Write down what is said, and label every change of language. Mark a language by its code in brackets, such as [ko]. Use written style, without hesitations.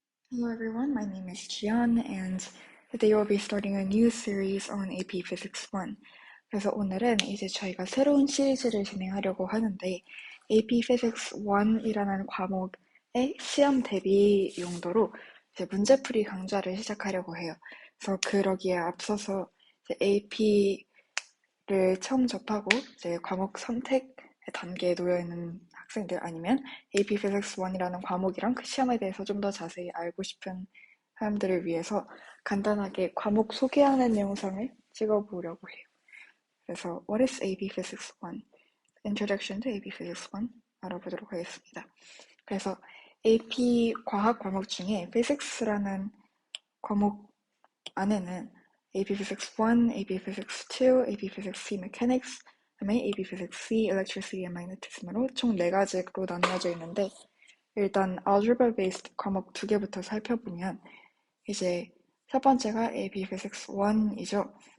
[en] Hello everyone, my name is Jian and today we'll be starting a new series on AP Physics 1. [ko] 그래서 오늘은 이제 저희가 새로운 시리즈를 진행하려고 하는데 AP Physics 1이라는 과목의 시험 대비 용도로 이제 문제풀이 강좌를 시작하려고 해요. 그래서 그러기에 앞서서 이제 AP를 처음 접하고 이제 과목 선택 단계에 놓여 있는 학생들 아니면 AP Physics 1이라는 과목이랑 그 시험에 대해서 좀 더 자세히 알고 싶은 사람들을 위해서 간단하게 과목 소개하는 영상을 찍어보려고 해요. [en] 그래서 What is AP Physics 1? Introduction to AP Physics 1 [ko] 알아보도록 하겠습니다. 그래서 AP 과학 과목 중에 Physics라는 과목 안에는 AP Physics 1, AP Physics 2, AP Physics C Mechanics, 그다음에 AP Physics C Electricity and Magnetism으로 총 4가지로 나누어져 있는데 일단 Algebra based 과목 2개부터 살펴보면 이제 첫 번째가 AP Physics 1이죠.